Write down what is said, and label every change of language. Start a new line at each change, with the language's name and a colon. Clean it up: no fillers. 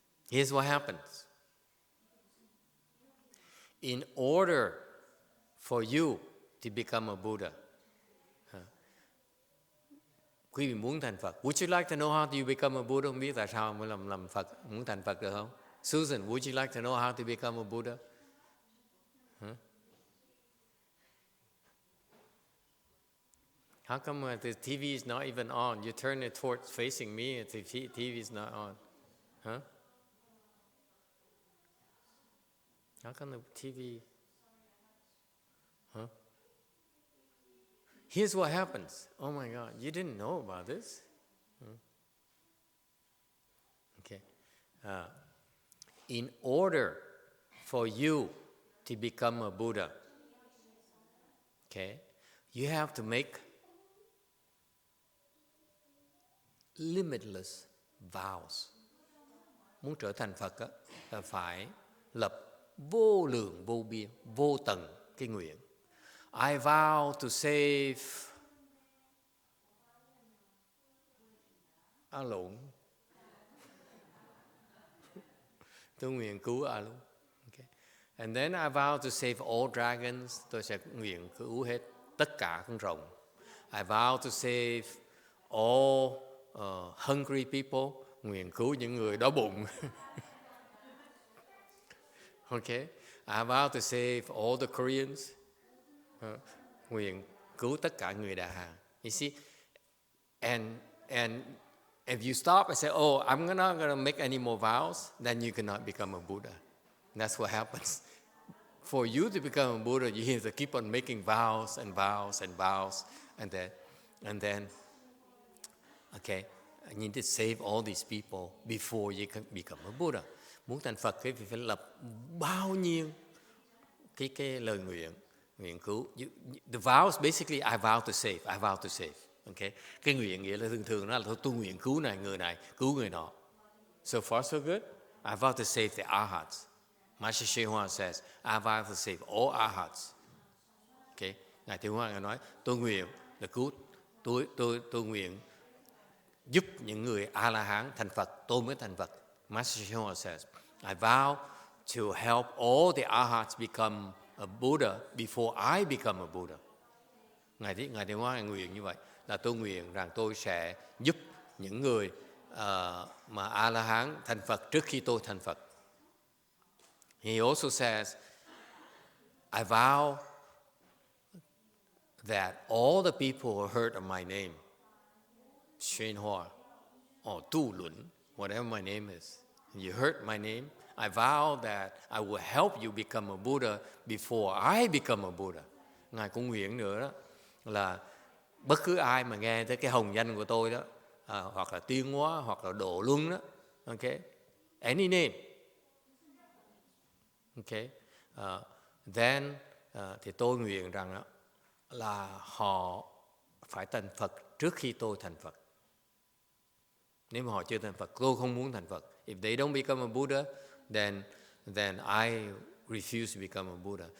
English: Here's what happens. In order for you to become a Buddha,
Vietnamese: quý vị muốn thành Phật.
English: Would you like to know how to become a Buddha?
Vietnamese: Không biết tại sao mới làm Phật, muốn thành Phật được không?
English: Susan, would you like to know how to become a Buddha? How come the TV is not even on? You turn it towards facing me, and the TV is not on. Huh? How come the TV? Huh? Here's what happens. Oh my God, you didn't know about this? In order for you to become a Buddha, okay, you have to make limitless vows.
Vietnamese: Muốn trở thành Phật á, là phải lập vô lượng vô biên, vô tận cái nguyện.
English: I vow to save A Lũng.
Vietnamese: Tôi nguyện cứu A Lũng.
English: Okay. And then I vow to save all dragons.
Vietnamese: Tôi sẽ nguyện cứu hết tất cả con rồng.
English: I vow to save all hungry people.
Vietnamese: Nguyện cứu những người đói bụng.
English: Okay. I vow to save all the Koreans.
Vietnamese: Nguyện cứu tất cả người Đà Hàn.
English: You see, and if you stop and say, "Oh, I'm not going to make any more vows," then you cannot become a Buddha. That's what happens. For you to become a Buddha, you have to keep on making vows and vows and vows, and then, okay, you need to save all these people before you can become a Buddha.
Vietnamese: Muốn thành Phật thì phải lập bao nhiêu cái lời nguyện cứu.
English: The vows basically I vow to save. I vow to save. Okay.
Vietnamese: Cái nguyện nghĩa là thường nó là tôi nguyện cứu này, cứu người nọ.
English: So far so good. I vow to save the arhats. Master YongHua says, I vow to save all arhats. Okay.
Vietnamese: Ngài Thiệu Hoa nói, tôi nguyện là cứu, tôi nguyện giúp những người A La Hán thành Phật, tôi mới thành Phật.
English: Master YongHua says, I vow to help all the arhats become a Buddha before I become a Buddha.
Vietnamese: Ngài Thiệu Hoa nguyện như vậy, là tôi nguyện rằng tôi sẽ giúp những người mà A La Hán thành Phật trước khi tôi thành Phật.
English: He also says, I vow that all the people who heard of my name, YongHua or Tu Luân, whatever my name is, you heard my name, I vow that I will help you become a Buddha before I become a Buddha.
Vietnamese: Ngài cũng nguyện nữa đó là bất cứ ai mà nghe tới cái hồng danh của tôi đó, hoặc là Tuyên Hóa, hoặc là Độ Luân đó,
English: okay, any name, okay,
Vietnamese: then thì tôi nguyện rằng đó, là họ phải thành Phật trước khi tôi thành Phật. Nếu mà họ chưa thành Phật, tôi không muốn thành Phật.
English: If they don't become a Buddha, then I refuse to become a Buddha.